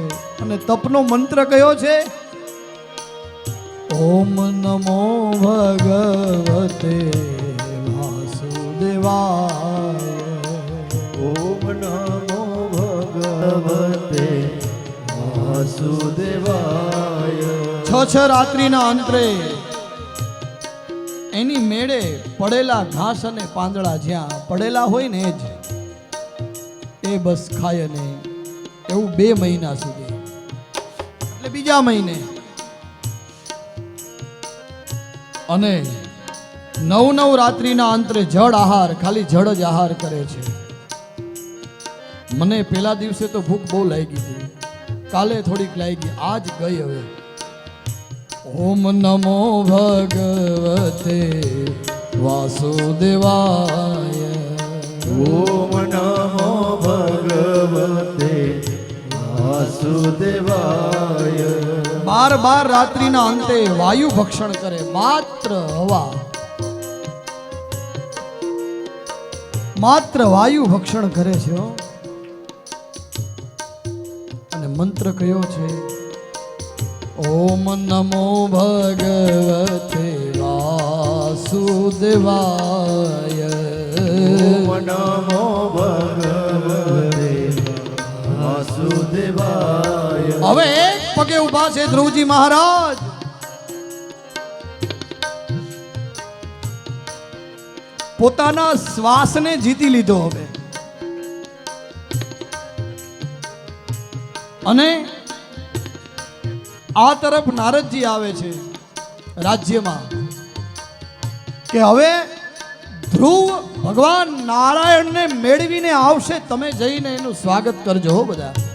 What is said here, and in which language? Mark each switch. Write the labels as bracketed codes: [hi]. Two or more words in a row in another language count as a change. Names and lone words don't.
[gu] અને તપનો મંત્ર કયો છે? [sa] ओम नमो भगवते वासुदेवाय. ओम नमो भगवते वासुदेवाय। [gu] 6 રાત્રિના અંતરે એની મેળે પડેલા ઘાસ અને પાંદડા જ્યાં પડેલા હોય ને જ એ બસ ખાય ને એવું 2 મહિના સુધી. એટલે બીજા મહિને અને 9 રાત્રિના અંતરે જળ આહાર, ખાલી જળ જ આહાર કરે છે. મને પેલા દિવસે તો ભૂખ બહુ લાગી હતી, કાલે થોડીક લાગી, આજ ગઈ હવે. [sa] ओम नमो भगवते वासुदेवाय. ओम नमो भगवते वासुदेवाय। [gu] 12 રાત્રિના અંતે વાયુ ભક્ષણ કરે, માત્ર હવા, માત્ર વાયુ ભક્ષણ કરે છે. અને મંત્ર કયો છે? [sa] ओम नमो भगवते वासुदेवाय. ओम नमो भगवते वासुदेवाय। [gu] હવે એક પગે ઊભા છે ધ્રુવજી મહારાજ. પોતાના શ્વાસને જીતી લીધો હવે. અને આ તરફ નારદજી આવે છે રાજ્યમાં કે હવે ધ્રુવ ભગવાન નારાયણને મેળવીને આવશે, તમે જઈને એનું સ્વાગત કરજો હો બધા.